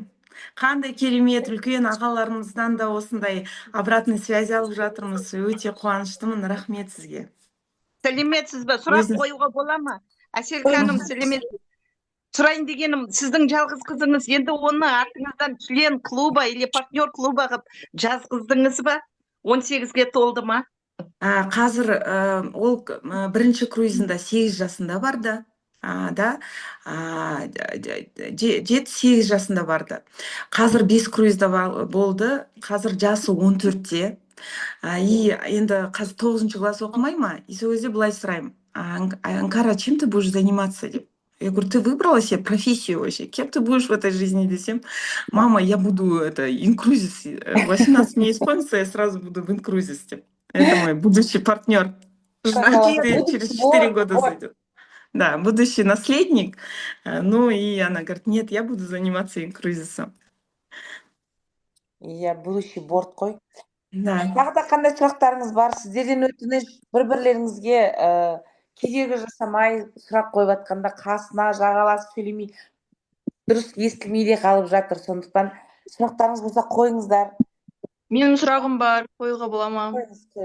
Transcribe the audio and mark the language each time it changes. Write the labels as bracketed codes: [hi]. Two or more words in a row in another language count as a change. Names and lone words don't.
[kk] Қандай керемет үлкен, ағаларымыздан да осындай [ru] обратный связь [kk] алып жатырмыз. Өте қуаныштымын, рахмет сізге. Сәлеметсіз бе? Сұрақ қоюға бола ма? Әсел ханым, сәлемет. Сұрайын дегенім, сіздің жалғыз қызыңыз, енді оны артыңыздан [ru] член клуба или партнер клуба [kk] қып жазғыздыңыз ба? 18-ге толды ма? Қазір ол бірінші круизында 8 жасында барды. Да, 7-8 жасында барды. Қазір 5 круизда болды, қазір жасы 14-те. И енді қазір 9-шы класс оқымай ма? И сол кезде былай сұраймын, Анкара, [ru] чем ты будешь заниматься деп. Я говорю, ты выбрала себе профессию вообще? Кем ты будешь в этой жизни? Десем, мама, я буду инкрузис. 18 мне исполнится, я сразу буду в инкрузис. Это мой будущий партнер. Через 4 года зайдет. Да, будущий наследник. Ну и она говорит, нет, я буду заниматься инкрузисом. Я будущий борт [kk] қой. [ru] Да. [kk] Тағы да қандай сұрақтарыңыз бар? Сіздерден өтініш бір-бірлеріңізге кедергі жасамай сұрақ қойып жатқанда қасына жағаласып сөйлемей дұрыс естілмей де қалып жатыр. Сондықтан сұрақтарыңыз болса қойыңыздар. Менің сұрағым бар, қоюға бола ма?